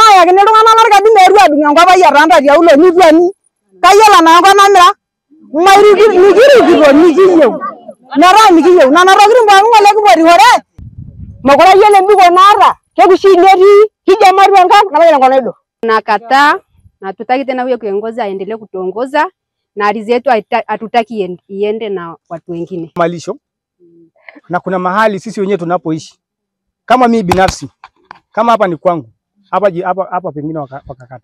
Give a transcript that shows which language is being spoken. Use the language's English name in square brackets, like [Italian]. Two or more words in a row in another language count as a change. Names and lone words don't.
[Masai] yakini iltung'anak lorkadi meetu adung' enkop ai etonita tiaulo nitu ani. Kayiolo naa enkop namira. Mikirikito mikiyieu. Metaa mikiyieu. Nena tokitin pookin ng'ole kiporikore. Mekure ayiolo embiko naata. Kekusii netii kijamari enkang nabaiki enkop naido. [Swahili] Nakataa na hatutaki tena huyo kiongozi aendelee kutuongoza na ardhi yetu hatutaki iende na watu wengine. Malisho na kuna mahali sisi wenyewe tunapoishi. Kama mimi binafsi, kama hapa ni kwangu, hapa pengine wakakata.